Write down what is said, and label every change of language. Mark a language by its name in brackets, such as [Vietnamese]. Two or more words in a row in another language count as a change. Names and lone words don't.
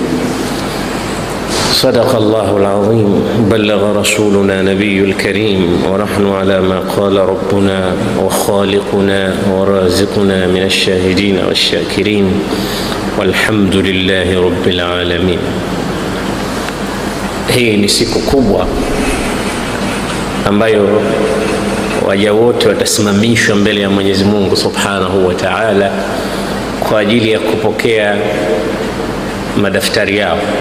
[Arabic] صدق الله العظيم. بلغ رسولنا نبي الكريم ونحن على ما قال ربنا وخالقنا ورازقنا من الشاهدين والشاكرين والحمد لله رب العالمين. [Swahili] Hii ni siku kubwa ambayo waja wote watasimamishwa mbele ya Mwenyezi Mungu [Arabic] سبحانه وتعالى [Swahili] kwa ajili ya kupokea madaftari yao.